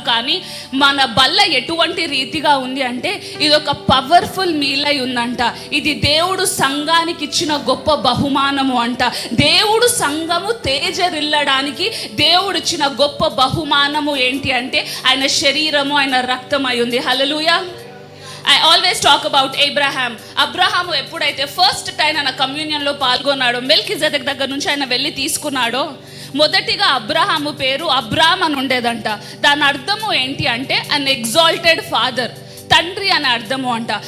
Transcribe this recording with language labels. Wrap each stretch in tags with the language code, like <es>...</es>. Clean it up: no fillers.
<te>కానీ మన బల్ల ఎటువంటి రీతిగా ఉంది అంటే ఇది ఒక</te> <en>powerful meal</en> <te>అయి ఉందంట. ఇది దేవుడు సంఘానికి ఇచ్చిన గొప్ప బహుమానము అంట. దేవుడు సంఘము తేజరిల్లడానికి దేవుడు ఇచ్చిన గొప్ప బహుమానము ఏంటి అంటే ఆయన శరీరము, ఆయన రక్తం అయి ఉంది. హల్లెలూయా.</te> <en>I always talk about Abraham.</en> <te>Abraham ఎప్పుడైతే ఫస్ట్ టైం ఆయన కమ్యూనియన్లో పాల్గొన్నాడో, మెల్కిజెదెక్ దగ్గర నుంచి ఆయన వెళ్ళి తీసుకున్నాడో, మొదటిగా అబ్రహాము పేరు అబ్రామ్ అని ఉండేదంట. దాని అర్థము ఏంటి అంటే</te> <en>an exalted father,</en> <te>తండ్రి అనే అర్థము అంట.</te>